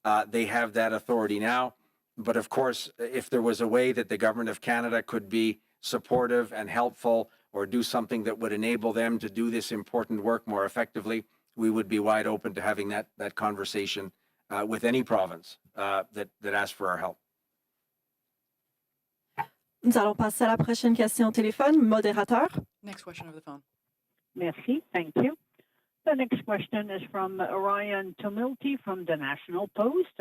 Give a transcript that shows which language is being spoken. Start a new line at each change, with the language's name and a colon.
English: They have that authority now. But of course, if there was a way that the Government of Canada could be supportive and helpful or do something that would enable them to do this important work more effectively, we would be wide open to having that conversation with any province that asks for our help.
French: Nous allons passer à la prochaine question au téléphone. Modérateur.
English: Next question over the phone.
French: Merci.
English: Thank you. The next question is from Ryan Tumilty from the National Post.